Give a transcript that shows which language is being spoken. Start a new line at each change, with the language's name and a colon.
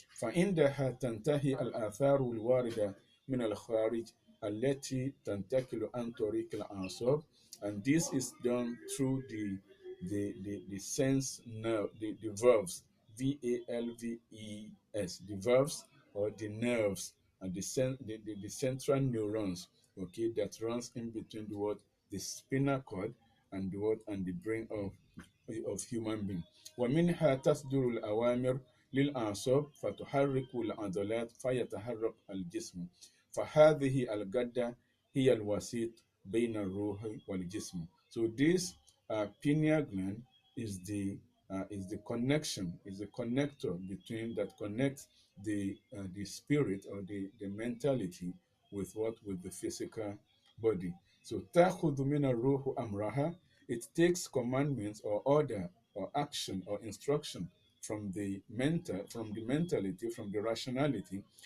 Arabic: فعندها تنتهي الآثار الواردة من الخارج التي تنتقل عن طريق الأعصاب,
English: and this is done through the sense nerve, the valves, VALVES, the valves or the nerves, and the central neurons, okay, that runs in between the spinal cord and the brain of human being.
Arabic: ومنها تصدر الأوامر للأعصاب فتحرك العضلات فيتحرك الجسم. فهذه الغدة هي الوسيط بين الروح والجسم.
English: So this pineal gland is the connection, is the connector between that connects the spirit or the mentality with the physical body. So
Arabic: تأخذ من الروح أمرها,
English: it takes commandments or order or action or instruction from the mentality, from the rationality.